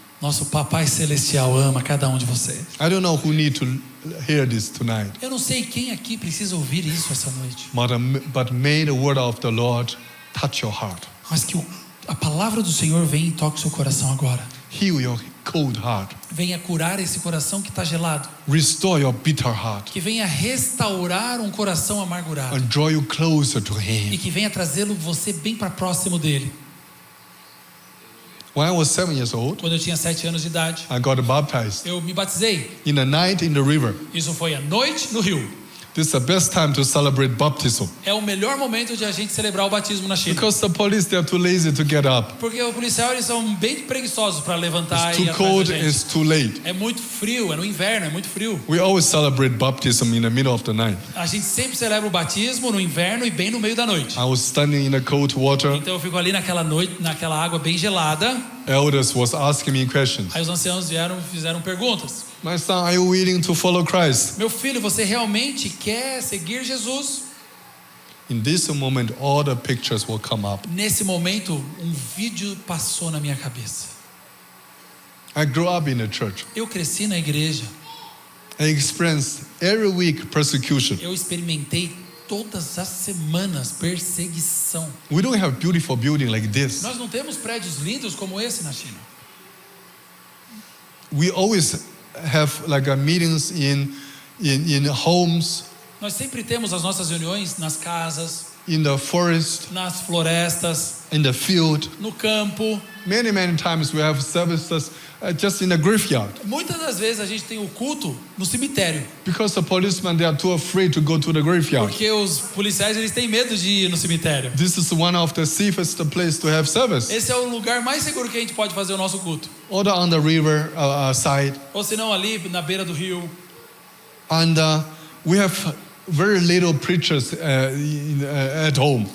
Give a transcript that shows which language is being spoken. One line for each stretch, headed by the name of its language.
Portuguese: Nosso Papai Celestial ama cada um de vocês.
English: I don't know who need to hear this tonight,
Portuguese: Eu não sei quem aqui precisa ouvir isso essa noite.
English: but may the word of the Lord touch your heart.
Portuguese: Mas que a palavra do Senhor venha e toque seu coração agora.
English: Heal your cold heart.
Portuguese: Venha curar esse coração que está gelado.
English: Restore your bitter heart
Portuguese: Que venha restaurar um coração amargurado.
English: and draw you closer to
Portuguese: E
English: Him.
Portuguese: que venha trazê-lo você bem para próximo dele.
English: When I was 7 years old,
Portuguese: Quando eu tinha 7 anos de idade,
English: I got baptized
Portuguese: eu me batizei.
English: in the night in the river.
Portuguese: Isso foi à noite no rio.
English: This is the best time to celebrate baptism
Portuguese: É o melhor momento de a gente celebrar o batismo na China.
English: because the police they are too lazy to get up.
Portuguese: Porque o policial eles são bem preguiçosos para levantar
English: It's
Portuguese: e ir
English: too
Portuguese: atrás
English: cold,
Portuguese: da gente.
English: it's too late.
Portuguese: É muito frio, é no inverno, é muito frio.
English: We always celebrate baptism in the middle of the night.
Portuguese: A gente sempre celebra o batismo no inverno e bem no meio da noite.
English: I was standing in the cold water.
Portuguese: Então eu fico ali naquela noite, naquela água bem gelada.
English: Elders was asking me questions.
Portuguese: Aí os anciãos vieram e fizeram perguntas.
English: My son, are you willing to follow Christ?
Portuguese: Meu filho, você realmente quer seguir Jesus?
English: In this moment, all the pictures will come up.
Portuguese: Nesse momento, um vídeo passou na minha cabeça.
English: I grew up in the church.
Portuguese: Eu cresci na igreja.
English: I experienced every week persecution.
Portuguese: Eu experimentei todas as semanas perseguição.
English: We don't have beautiful building like this.
Portuguese: Nós não temos prédios lindos como esse na China.
English: We always have like meetings in homes,
Portuguese: Nós sempre temos as nossas reuniões nas casas,
English: in the forest,
Portuguese: nas florestas,
English: in the field.
Portuguese: no campo.
English: Many times we have services just in the graveyard
Portuguese: Muitas das vezes a gente tem o culto no cemitério,
English: because the policemen they are too afraid to go to the graveyard.
Portuguese: porque os policiais eles têm medo de ir no cemitério.
English: This is one of the safest place to have service.
Portuguese: Esse é o lugar mais seguro que a gente pode fazer o nosso culto.
English: Or on the river side,
Portuguese: Ou se não ali na beira do rio.
English: and we have very little preachers at home